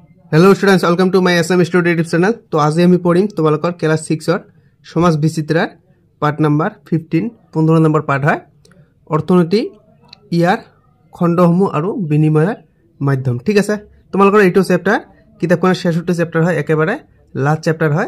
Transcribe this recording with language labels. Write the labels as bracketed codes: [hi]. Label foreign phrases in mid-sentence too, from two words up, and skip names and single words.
[en] Hello students, welcome to my SM Study YouTube channel. [hi] तो आज [as] আমি পঢ়িম তোমালোকৰ ক্লাস 6 ৰ সমাজ বিচিত্ৰাৰ [en] part number [as] 15 15 নম্বৰ পাৰ্ট হয় অৰ্থনীতি ইয়াৰ খণ্ডসমূহ আৰু বিনিময়ৰ মাধ্যম। ঠিক আছে, তোমালোকৰ এইটো চেপ্টাৰ কিতাপখনৰ শেষৰটো চেপ্টাৰ হয়, একেবাৰে [en] last chapter [as] হয়।